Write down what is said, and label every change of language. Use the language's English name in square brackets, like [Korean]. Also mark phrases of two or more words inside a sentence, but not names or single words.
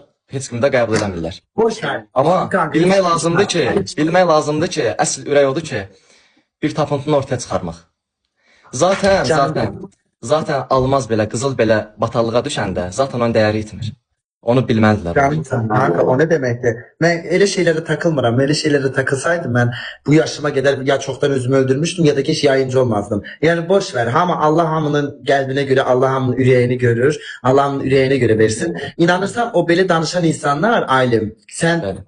[Azerbaijani] Heç kimi də qəbul edəmirlər. Boş ver. Amma bilmək lazımdır ki, əsl ürək odur ki, bir tapıntını ortaya çıxarmaq. Zaten almaz belə, qızıl belə batallığa düşəndə zaten onun dəyəri itmir. Onu bilməlidirlər. [Turkish] Canımsan, kanka o ne demekti? Ben öyle şeylere takılmıram. Öyle şeylere takılsaydım ben bu yaşıma kadar ya çoktan özümü öldürmüştüm ya da keşke yayıncı olmazdım. Yani boş ver. Ama Allah hamının kalbine göre, Allah hamının yüreğini görür. Allah hamının yüreğine göre versin. İnanırsan o böyle danışan insanlar ailem.